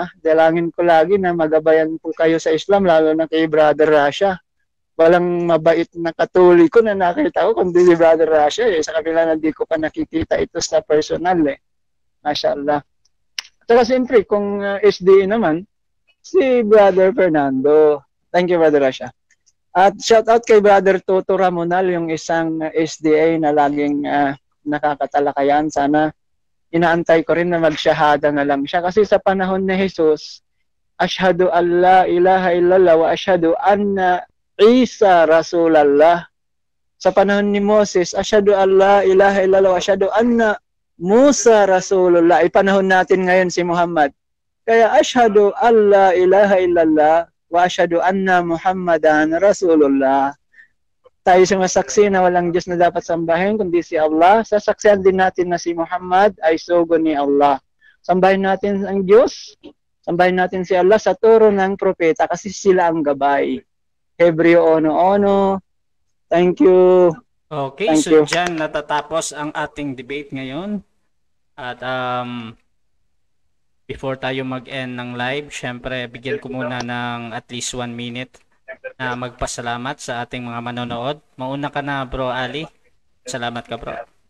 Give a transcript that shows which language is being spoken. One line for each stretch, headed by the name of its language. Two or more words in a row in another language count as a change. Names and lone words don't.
Filipino: Dalangin ko lagi na magabayan po kayo sa Islam, lalo na kay Brother Russia. Walang mabait na Katoliko na nakita ko, kundi si Brother Russia. Sa kabila na di ko pa nakikita ito sa personal eh. Mashallah. Saka siyempre, kung SDA naman, si Brother Fernando.
English: Thank you, Brother Russia.
Filipino: At
English: shout out
Filipino: kay Brother Toto Ramonal, yung isang SDA na laging nakakatalakayan. Sana inaantay ko rin na magsyahada na lang siya. Kasi sa panahon ni Jesus,
Arabic: أشهد أن لا إله إلا الله وأشهد أن عيسى رسول الله.
Filipino: Sa panahon ni Moses,
Arabic: أشهد أن لا إله إلا الله وأشهد أن موسى رسول الله.
Filipino: Panahon natin ngayon si Muhammad.
Arabic: Kaya أشهد أن لا إله إلا الله وأشهد أن محمدا رسول الله.
Filipino: Tayo sumasaksi na walang Diyos na dapat sambahin kundi si Allah. Sasaksihan din natin na si Muhammad ay sugo ni Allah. Sambahin natin ang Diyos. Sambahin natin si Allah sa turo ng propeta kasi sila ang gabay. Hebreo ono-ono.
English: Thank you. Okay, Thank so you.
Filipino: dyan natatapos ang ating debate ngayon. At before tayo mag-end ng live, syempre bigyan ko muna ng
English: at least 1 minute
Filipino: na magpasalamat sa ating mga manonood. Mauna ka na, Bro Ali. Salamat ka, bro.